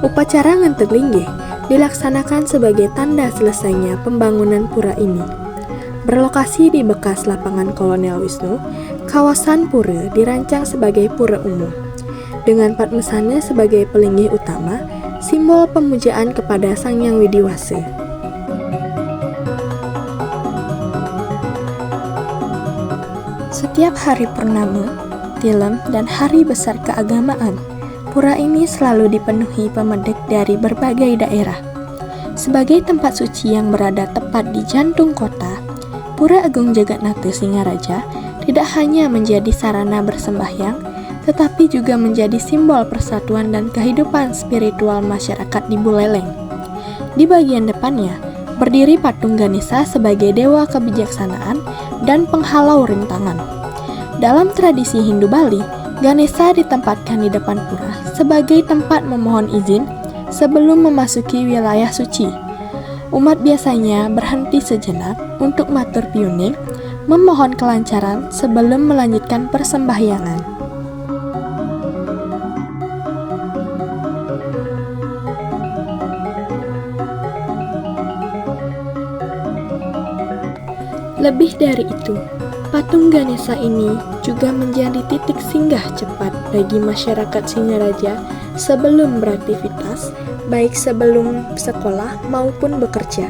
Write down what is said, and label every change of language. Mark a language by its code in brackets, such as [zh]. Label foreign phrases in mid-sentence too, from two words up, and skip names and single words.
[id] Upacara Nganter Linggih dilaksanakan sebagai tanda selesainya pembangunan pura ini. Berlokasi di bekas lapangan Kolonel Wisnu, kawasan pura dirancang sebagai pura umum, dengan Padmasana sebagai pelinggih utama, simbol pemujaan kepada Sang Hyang Widiwasa. Setiap hari purnama, tilem, dan hari besar keagamaan, pura ini selalu dipenuhi pemudik dari berbagai daerah. Sebagai tempat suci yang berada tepat di jantung kota, Pura Agung Jagatnata Singaraja tidak hanya menjadi sarana bersembahyang, tetapi juga menjadi simbol persatuan dan kehidupan spiritual masyarakat di Buleleng. Di bagian depannya, berdiri patung Ganesha sebagai dewa kebijaksanaan dan penghalau rintangan. Dalam tradisi Hindu Bali, Ganesha ditempatkan di depan pura sebagai tempat memohon izin sebelum memasuki wilayah suci. Umat biasanya berhenti sejenak untuk [ban] matur piuning, [id] memohon kelancaran sebelum melanjutkan persembahyangan. Lebih dari itu, patung Ganesha ini juga menjadi titik singgah cepat bagi masyarakat Singaraja sebelum beraktivitas, baik sebelum sekolah maupun bekerja.